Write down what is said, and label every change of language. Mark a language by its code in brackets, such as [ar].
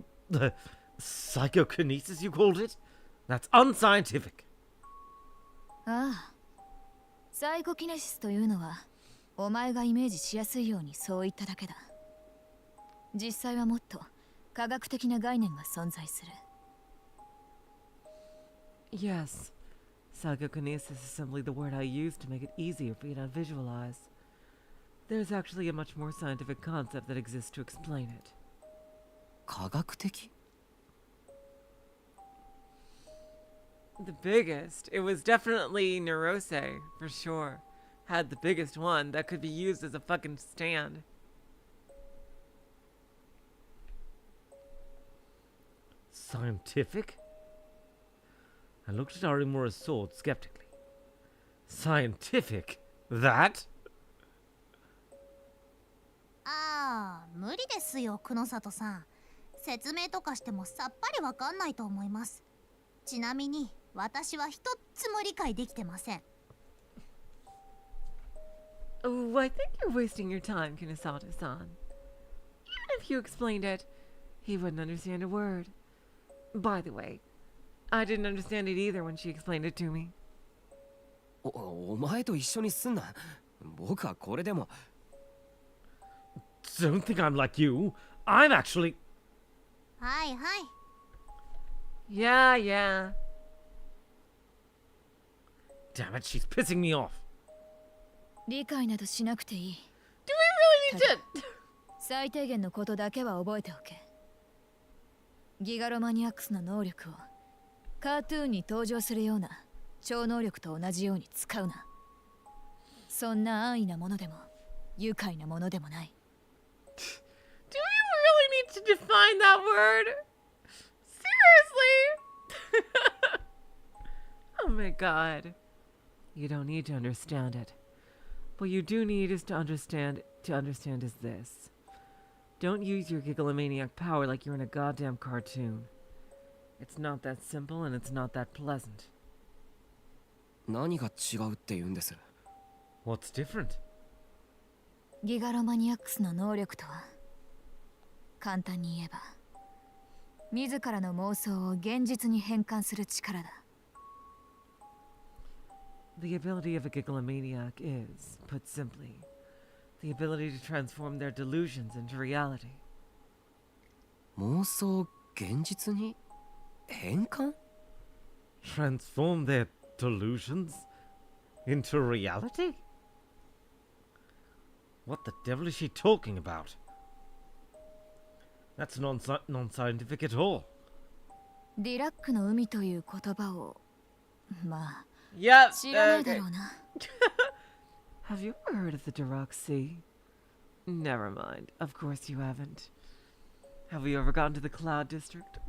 [en] The psychokinesis you called it? That's unscientific. [ja] ああ、サイコキネシスというのはお前がイメージしやすいようにそう言っただけだ。実際はもっと科学的な概念が存在する。 [en] Yes. Psychokinesis is simply the word I use to make it easier for you to visualize. There's actually a much more scientific concept that exists to explain it. [ja] 科学的 [en] The biggest. It was definitely Norose, for sure. Had the biggest one that could be used as a fucking stand. Scientific? I looked at Arimura's sword skeptically. Scientific? That? [ja] ああ、無理ですよ、久野里さん。説明とかしてもさっぱりわかんないと思います。ちなみに、私は一つも理解できてません。 [en] Oh, I think you're wasting your time, Kinosato-san. Even if you explained it, he wouldn't understand a word. By the way, I didn't understand it either when she explained it to me. [ja] お前と一緒にすんな。僕はこれでも。 [en] Don't think I'm like you. I'm actually. [ja] はいはい。 [en] Yeah, yeah. Damn it, she's pissing me off. [ja] 理解などしなくていい。 [en] Do we really need to? [ja] 最低限のことだけは覚えておけ。ギガロマニアックスの能力をカートゥーンに登場するような超能力と同じように使うな。そんな安易なものでも愉快なものでもない。 [en] Do we really need to define that word? Seriously? Oh my god. You don't need to understand it. What you do need is to understand is this. Don't use your gigalomaniac power like you're in a goddamn cartoon. It's not that simple and it's not that pleasant. [ja] 何が違うって言うんです？ [en] What's different? [ja] ギガロマニアックスの能力とは簡単に言えば自らの妄想を現実に変換する力だ。 [en] The ability of a gigalomaniac is, put simply, the ability to transform their delusions into reality. [ja] 妄想現実に変換？ [en] Transform their delusions into reality? What the devil is she talking about? That's non-scientific at all. [ja] ディラックの海という言葉をまあ [en] Yep. [ja] 知らないだろうな。 [en] Have you ever heard of the Dirac Sea? Never mind. Of course you haven't. Have you ever gone to the Cloud District?